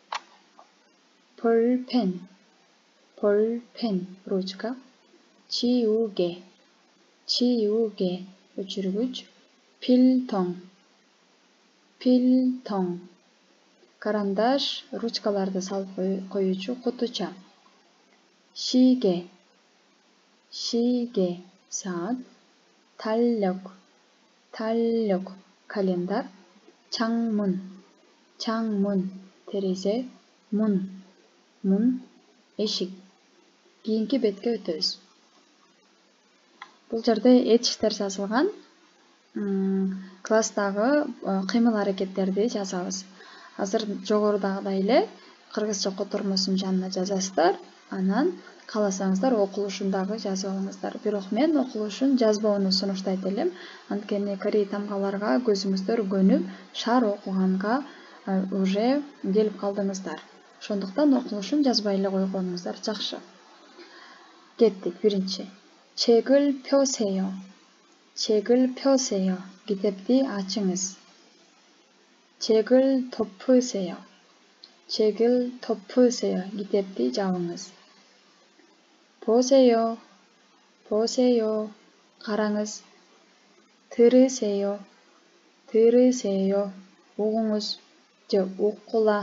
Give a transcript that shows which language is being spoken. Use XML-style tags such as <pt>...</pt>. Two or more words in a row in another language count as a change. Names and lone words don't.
<ko>볼펜, ручка, 지우개, өчүргүч, 필통,</ko> <ky>карандаш, ручкаларды салып коюучу кутуча,</ky> <ko>시계,</ko> <ky>саат, 달력, календар, 창문, терезе, 문, эшик. Кийинки бетке өтөбүз. Бул жерде этиштер жазылган. Класстагы кыймыл аракеттерди жазабыз. Азыр жогорудагыдай эле кыргызча котормосун жанына жазасыздар. Анан кааласаңыздар окулушун дагы жазып алыңыздар. Бирок мен окулушун жазбоону сунуштайт элем. Анткени корей тамгаларга көзүңүздөр көнүп, шаар окуганга уже келип калдыңыздар. Ошондуктан окулушун жазбай эле койгонуңуздар жакшы. Кеттик, биринчи.</ky> <ko>책을 펴세요.</ko> <ky>китепти ачыңыз.</ky> <ko>책을 덮으세요.</ko> <ky>китепти жабыңыз.</ky> <ko>보세요. караңыз.</ko> <ky>들으세요. угуңуз же уккула.</ky>